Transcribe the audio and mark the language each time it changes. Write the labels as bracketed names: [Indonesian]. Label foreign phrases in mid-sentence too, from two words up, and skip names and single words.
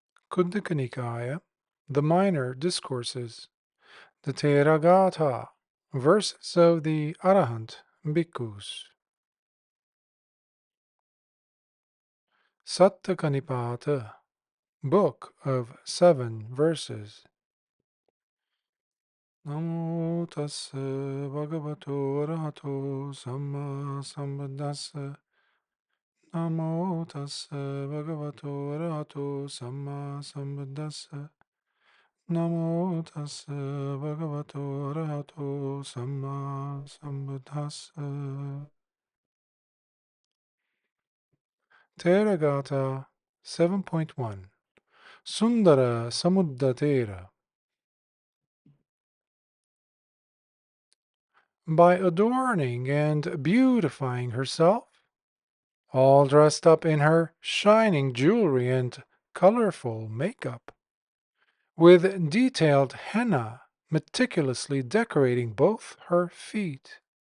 [English] Khuddaka Nikaya, the Minor Discourses, the Theragāthā, verses of the Arahant Bhikkhus. Sattakanipāta, Book of 7 Verses. [Pali] Namo tassa bhagavato arahato samma sambuddhassa. Namo tassa bhagavato arahato samma sambuddhassa. Namo tassa bhagavato arahato samma sambuddhassa. [English] Theragāthā 7.1 Sundara Samudda Thera. By adorning and beautifying herself, all dressed up in her shining jewelry and colorful makeup, with detailed henna meticulously decorating both her feet.